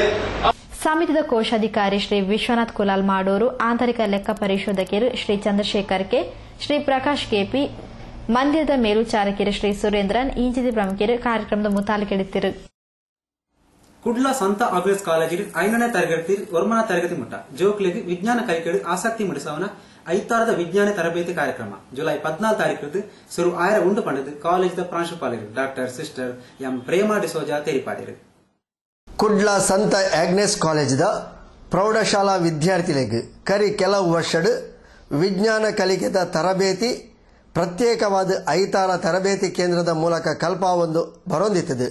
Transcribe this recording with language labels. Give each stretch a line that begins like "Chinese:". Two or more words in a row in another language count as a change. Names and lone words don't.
Tulu: ಸಮಿತಿಯ ಕೋಶಾಧಿಕಾರಿ ಶ್ರೀ ವಿಶ್ವನಾಥ್ ಕುಲಾಲ್ ಮಾಡೂರು, ಆಂತರಿಕ ಲೆಕ್ಕ ಪರಿಶೋಧಕರು ಶ್ರೀ ಚಂದ್ರಶೇಖರ್ ಕೆ, ಶ್ರೀ ಪ್ರಕಾಶ್ ಕೆಪಿ, ಮಂದಿರದ ಮೇಲ್ವಿಚಾರಕರು ಶ್ರೀ ಸುರೇಂದ್ರನ್ ಇಂಚಿದ ಪ್ರಮುಖರು ಕಾರ್ಯಕ್ರಮದ ಮುತಾಲಿಕೆಡಿತ್ತಿರು. ಕುಡ್ಲ ಸಂತ ಆಗ್ರೆಸ್ ಕಾಲೇಜಿನ 5ನೇ ತರಗತಿ ವರ್ಮನ ತರಗತಿ ಮುಟ್ಟ ಜೋಕ್ಲಿಗೆ ವಿಜ್ಞಾನ ಕಲಿಕೆಡು ಆಸಕ್ತಿ ಮೂಡಿಸವನ 5 ವಿಜ್ಞಾನ ತರಬೇತಿ ಕಾರ್ಯಕ್ರಮ ಜುಲೈ 14 ತಾರೀಕು ಸುರು ಆಯರ ಉಂಡು ಪಂಡದು ಕಾಲೇಜಿನ ಪ್ರಾಂಶುಪಾಲರು ಡಾಕ್ಟರ್ ಸಿಸ್ಟರ್ ಎಂ ಪ್ರೇಮಾ ಡಿಸೋಜಾ ತೆರಿಪಾಡಿರು. ಕುಡ್ಲ ಸಂತ ಆಗ್ನೆಸ್ ಕಾಲೇಜಿದ ಪ್ರೌಢಶಾಲಾ ವಿದ್ಯಾರ್ಥಿಗಳಿಗೆ ಕರಿ ಕೆಲವು ವರ್ಷಡು ವಿಜ್ಞಾನ ಕಲಿಕೆದ ತರಬೇತಿ ಪ್ರತ್ಯೇಕವಾದ 5 ತರಬೇತಿ ಕೇಂದ್ರದ ಮೂಲಕ ಕಲ್ಪಾವೊಂದು ಬರೊಂದಿತ್ತದೆ.